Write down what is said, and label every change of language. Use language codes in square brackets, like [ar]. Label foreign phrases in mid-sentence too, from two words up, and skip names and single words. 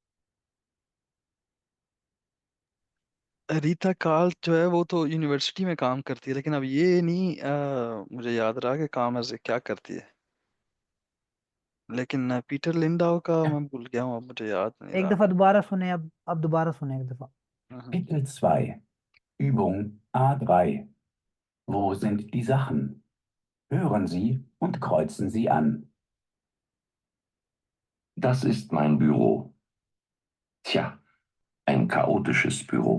[hi] रीता काल जो है वो तो यूनिवर्सिटी में काम करती है, लेकिन अब ये नहीं मुझे याद रहा कि काम ऐसे क्या करती है। लेकिन पीटर लिंडाओ का मैं भूल गया हूँ, अब मुझे याद नहीं एक रहा। दफा दोबारा सुने, अब दोबारा सुने एक दफा। [de] Kapitel 2. Übung A3. Wo sind die Sachen? Hören Sie und kreuzen Sie an. Das ist mein Büro. Tja, ein chaotisches Büro.